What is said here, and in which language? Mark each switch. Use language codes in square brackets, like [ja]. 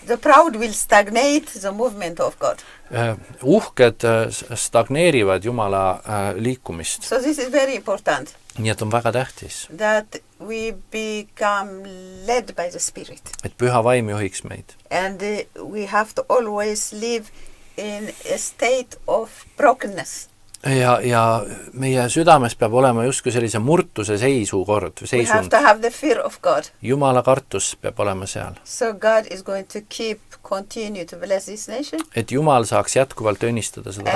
[en] The proud will stagnate the movement of God. [et] Uhked stagneerivad Jumala liikumist. [en] So this is very important, [et] Nii et on väga tähtis, [en] that we become led by the Spirit. [et] et püha vaim juhiks meid. [en] And we have to always live in a state of brokenness. [et] Ja meie südames peab olema justkui sellise murtuse seisukord, [en] We have [et] seisund. [en] to have the fear of God. [et] Jumala kartus peab olema seal. [en] So God is going to continue to bless this nation [et] Et Jumal saaks jätkuvalt õnnistada seda